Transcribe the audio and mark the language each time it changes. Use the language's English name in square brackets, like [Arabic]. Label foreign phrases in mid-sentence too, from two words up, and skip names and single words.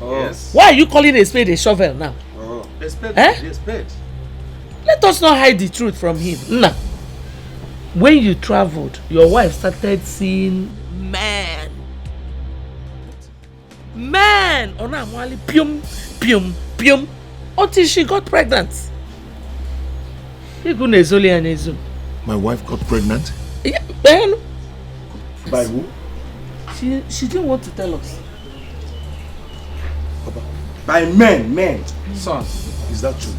[English] Yes. Why are you calling a spade a shovel now? A spade, Eh? a spade. Let us not hide the truth from him. Nah. When you traveled, your wife started seeing men. Men! [Bemba] Ona mwali pium, pium, pium. [English] Until she got pregnant. My wife got pregnant? Yeah, then. By who? She didn't want to tell us. By men. Son, is that true?